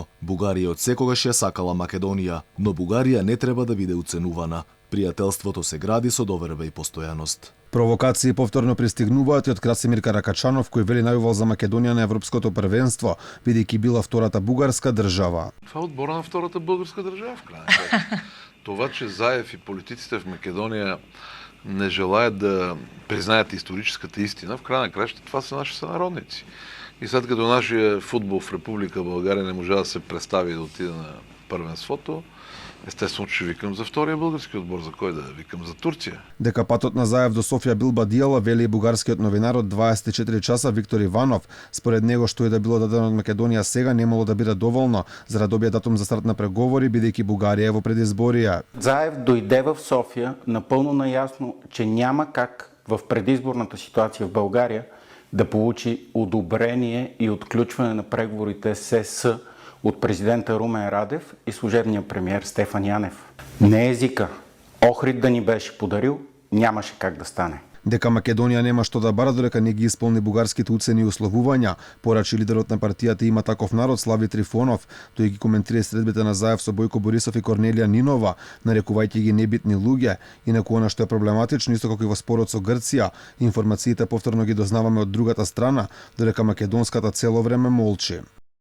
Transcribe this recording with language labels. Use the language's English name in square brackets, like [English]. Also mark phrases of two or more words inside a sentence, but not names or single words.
[Macedonian] Бугарија од секогаш ја сакала Македонија, но Бугарија не треба да биде уценувана. Пријателството се гради со доверба и постојаност. Провокации повторно пристигнуваат и од Красимир Каракачанов, кој вели најувал за Македонија на Европското првенство, бидејќи била втората бугарска држава. [Bulgarian] Това е одбора на втората българска държава в крайна. Това, че Заев и политиците в Македония не желаят да признаят историческата истина, в крайна краща това са наши сънародници. И след като нашия футбол в Република България не може да се представи да отиде на първенството, естествено, че викам за втория български отбор, за кой да викам за Турција. [Macedonian] Дека патот на Заев до Софија бил бадијала, вели и бугарскиот новинар од 24 часа Виктор Иванов. Според него што и да било дадено од Македонија сега немало да биде доволно за да добие датум за старт на преговори, бидејќи Бугарија е во предизборија. [Bulgarian] Заев дойде в София напълно наясно, че няма как в предизборната ситуация в България да получи одобрение и отключване на преговорите с ЕС от президента Румен Радев и служебния премиер Стефан Янев. Не езика. Охрид да ни беше подарил, нямаше как да стане. [Macedonian] Дека Македонија нема што да бара додека не ги исполни бугарските уцени и условувања, порачи лидерот на партијата Има таков народ Слави Трифонов. Тој ги коментира средбите на Заев со Бојко Борисов и Корнелија Нинова, нарекувајќи ги небитни луѓе, инаку она што е проблематично, исто како и во спорот со Грција, информациите повторно ги дознаваме од другата страна, додека македонската цело време молчи.